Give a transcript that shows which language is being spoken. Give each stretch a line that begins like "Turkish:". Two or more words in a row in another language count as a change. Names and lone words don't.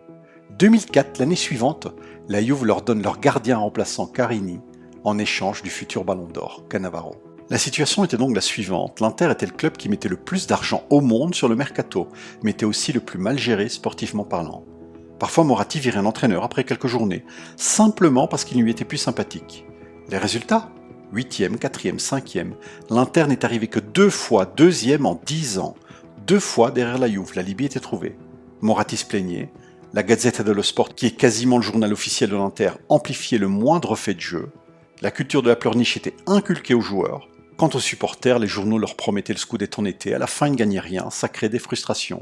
French: 2004, l'année suivante, la Juve leur donne leur gardien remplaçant Carini en échange du futur Ballon d'Or, Cannavaro. La situation était donc la suivante. L'Inter était le club qui mettait le plus d'argent au monde sur le mercato, mais était aussi le plus mal géré sportivement parlant. Parfois, Moratti virait un entraîneur après quelques journées, simplement parce qu'il lui était plus sympathique. Les résultats ? 8e, 4e, 5e, l'Inter n'est arrivé que 2 fois 2e en 10 ans. 2 fois derrière la Juve, la Libye était trouvée. Moratti se plaignait, la Gazzetta dello Sport, qui est quasiment le journal officiel de l'Inter, amplifiait le moindre fait de jeu. La culture de la pleurniche était inculquée aux joueurs. Quant aux supporters, les journaux leur promettaient le Scudetto en été, à la fin ils ne gagnaient rien, ça créait des frustrations.